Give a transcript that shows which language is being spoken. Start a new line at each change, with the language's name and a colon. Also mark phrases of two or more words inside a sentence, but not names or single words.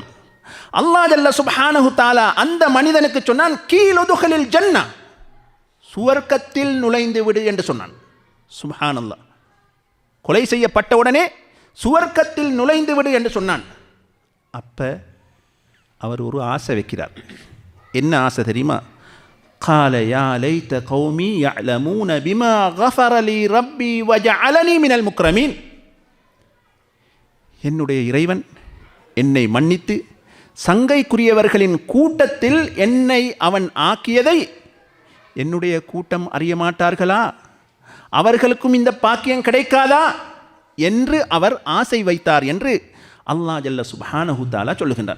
Tamil: அல்லாஹ்
Arabic: جل سبحانه تعالى
Tamil: அந்த மனிதனுக்கு சொன்னான்,
Arabic: قيل ادخل الجنة,
Tamil: சுவர்க்கத்தில் நுழைந்து விடு என்று சொன்னான். சுப்ஹானல்லாஹ், கொலை செய்யப்பட்ட உடனே சுவர்க்கத்தில் நுழைந்து விடு என்று சொன்னான். அப்போ அவர் ஒரு ஆசை வைக்கிறார். என்ன ஆசை தெரியுமா?
Arabic: قال يا ليت قومي يعلمون بما غفر لي ربي وجعلني من المكرمين,
Tamil: என்னுடைய இறைவன் என்னை மன்னித்து சங்கைக்குரியவர்களின் கூட்டத்தில் என்னை அவன் ஆக்கியதை என்னுடைய கூட்டம் அறிய மாட்டார்களா? அவர்களுக்கும் இந்த பாக்கியம் கிடைக்காதா என்று அவர் ஆசை வைத்தார் என்று அல்லாஹ்
Arabic: جل سبحانه تعالى
Tamil: சொல்லுகின்றார்.